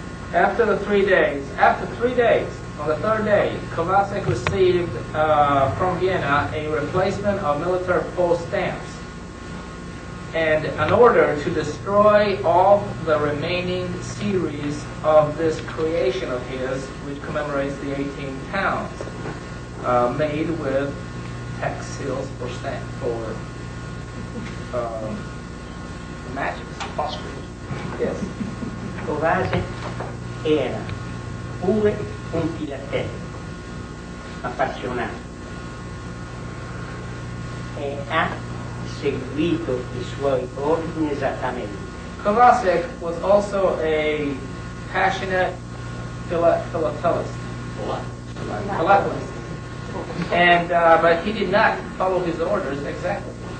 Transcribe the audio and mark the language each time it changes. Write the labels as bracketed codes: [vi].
[en] After 3 days, on the 3rd day, Covasech received from Vienna a replacement of military post stamps and an order to destroy all the remaining series of this creation of his, which commemorates the 18 towns, made with tax seals for stamp for matches. Yes. [it] Covasech era pure un filatello appassionato e ha seguito i suoi ordini esattamente. [en] Covasech was also a passionate philatelist. Philatelist. And but he did not follow his orders exactly.